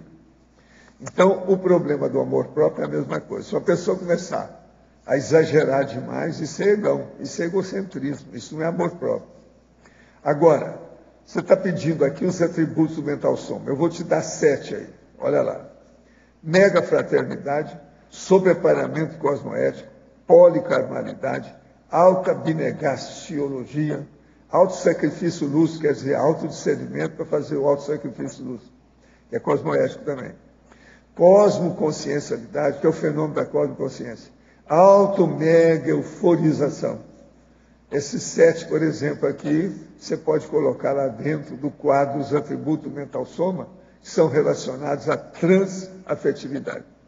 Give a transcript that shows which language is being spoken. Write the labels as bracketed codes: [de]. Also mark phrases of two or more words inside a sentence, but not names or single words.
[pt] Então, o problema do amor próprio é a mesma coisa. Se uma pessoa começar a exagerar demais, isso é egão, isso é egocentrismo, isso não é amor próprio. Agora, você está pedindo aqui os atributos do mental soma. Eu vou te dar 7 aí, olha lá. Mega fraternidade, sobreparamento cosmoético, policarnalidade, alta abnegaciologia, autossacrifício lúcido, quer dizer, autodiscernimento para fazer o autossacrifício lúcido, que é cosmoético também. Cosmoconsciencialidade, que é o fenômeno da cosmoconsciência. Auto-mega euforização. Esses 7, por exemplo, aqui, você pode colocar lá dentro do quadro os atributos do mental soma, que são relacionados à transafetividade.